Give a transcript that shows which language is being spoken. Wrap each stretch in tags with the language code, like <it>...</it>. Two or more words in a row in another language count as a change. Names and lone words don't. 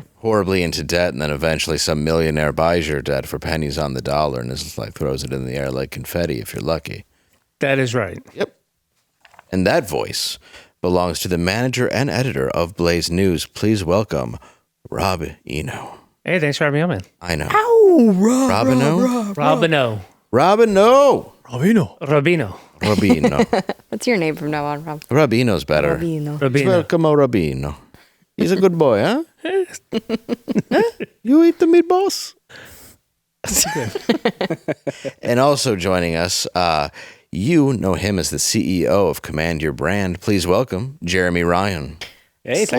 <en>horribly into debt, and then eventually some millionaire buys your debt for pennies on the dollar and is like throws it in the air like confetti if you're lucky. That is right. Yep. And that voice belongs to the manager and editor of Blaze News. Please welcome Rob Eno. Hey, thanks for having me on, man. I know. Oh, Robino? Robino. Robino. Robino. Robino. what's your name from now on, Rob? Rabino's better. Rabino. Robino. Welcome, Rabino. He's a good boy, huh? Huh? You eat the meatballs? And also joining us, you know him as the CEO of Command Your Brand. Please welcome Jeremy Ryan. Hey, thanks</en>